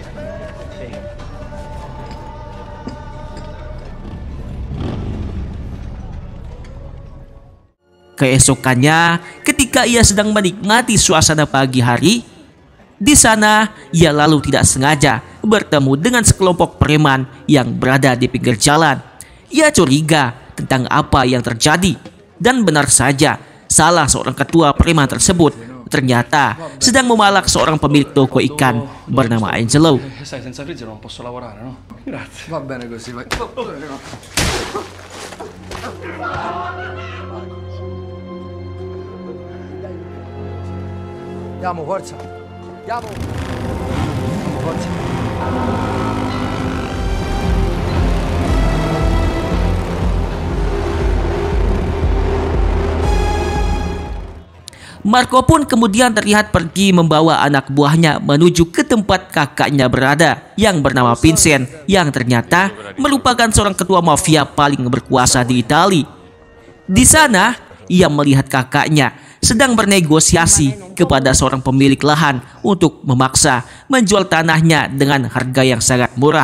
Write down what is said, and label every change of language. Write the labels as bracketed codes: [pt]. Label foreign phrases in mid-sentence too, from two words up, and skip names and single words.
[id] Keesokannya, ketika ia sedang menikmati suasana pagi hari, di sana ia lalu tidak sengaja bertemu dengan sekelompok preman yang berada di pinggir jalan. Ia curiga tentang apa yang terjadi, dan benar saja salah seorang ketua preman tersebut ternyata sedang memalak seorang pemilik toko ikan bernama Angelo. [it] Sai, senza freezer non posso lavorare, no? Grazie. Va bene così, vai. Andiamo, forza. Andiamo. Forza. [id] Marco pun kemudian terlihat pergi membawa anak buahnya menuju ke tempat kakaknya berada yang bernama Vincent, yang ternyata merupakan seorang ketua mafia paling berkuasa di Italia. Di sana, ia melihat kakaknya sedang bernegosiasi kepada seorang pemilik lahan untuk memaksa menjual tanahnya dengan harga yang sangat murah.